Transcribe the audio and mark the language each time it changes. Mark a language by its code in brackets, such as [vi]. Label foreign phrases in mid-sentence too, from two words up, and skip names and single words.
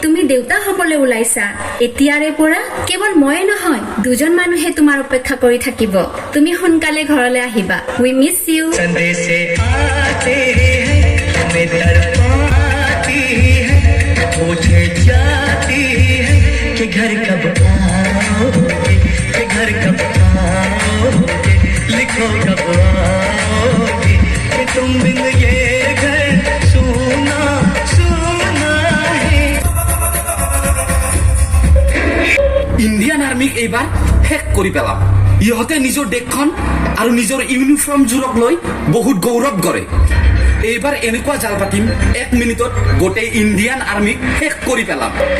[as] দেউতা হ'বলৈ ওলাইছা এতিয়াৰে পৰা কেৱল ময়ে নহয় দুজন মানুহে তোমাৰ অপেক্ষা কৰি থাকিব তুমি সোনকালে ঘৰলৈ আহিবা [en] we miss you [hi] संदेशे आते हैं हमें तड़पाती है पूछे जाती है कि घर कब आओगे कि घर कब आओगे लिखो कब आओगे कि तुम बिन ये घर सुना सुना है [as] ইণ্ডিয়ান আৰ্মিক এইবাৰ শেষ কৰি পেলাম ইহঁতে নিজৰ দেশখন আৰু নিজৰ ইউনিফৰ্মযোৰক লৈ বহুত গৌৰৱ কৰে এইবাৰ এনেকুৱা জাল পাতিম 1 মিনিটত গোটেই ইণ্ডিয়ান আৰ্মিক শেষ কৰি পেলাম